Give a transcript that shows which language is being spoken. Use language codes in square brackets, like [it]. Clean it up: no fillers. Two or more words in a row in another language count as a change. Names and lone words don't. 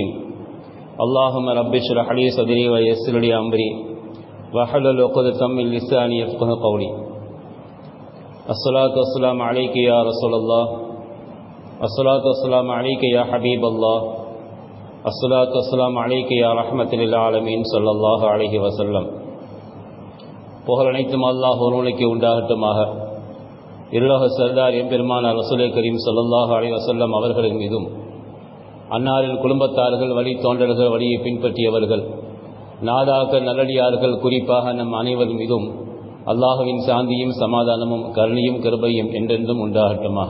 [ar] اللهم رب اشرح لي صدري ويسر لي أمري واحلل عقدة من لساني يفقهوا قولي. الصلاة والسلام عليك يا رسول الله، الصلاة والسلام عليك يا حبيب الله، الصلاة والسلام عليك يا رحمة للعالمين صلى الله عليه وسلم. [ta] புகழ் அனைத்தும் அல்லாஹ் ஒருவனுக்கு உண்டாகட்டுமாக. இருலோக சர்தார் எம்பெருமானார் ரசூலே கரீம் [ar] صلى الله عليه وسلم [ta] அவர்களின் மீதும், அன்னாரின் குடும்பத்தார்கள், வழி தோன்றல்கள், வழியை பின்பற்றியவர்கள், நாதாக்கள், நல்லடியார்கள், குறிப்பாக நம் அனைவர் மீதும் அல்லாஹுவின் சாந்தியும் சமாதானமும் கருணையும் கிருபையும் என்றென்றும் உண்டாகட்டுமாக.